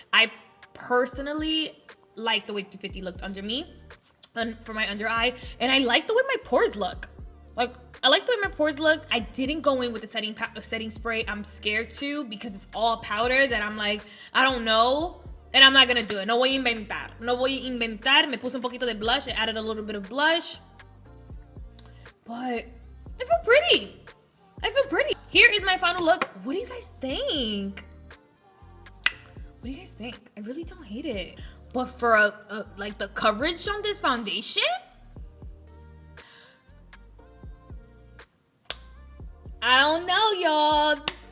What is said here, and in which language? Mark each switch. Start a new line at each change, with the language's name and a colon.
English: I personally like the way 350 looked under me and for my under eye, and I like the way my pores look. Like, I like the way my pores look. I didn't go in with the setting spray. I'm scared to because it's all powder that I'm like, I don't know. And I'm not gonna do it.
Spanish: No voy a inventar. No voy a inventar. Me puse un poquito de blush.
English: I added a little bit of blush. But I feel pretty. I feel pretty. Here is my final look. What do you guys think? What do you guys think? I really don't hate it. But for like the coverage on this foundation, I don't know, y'all.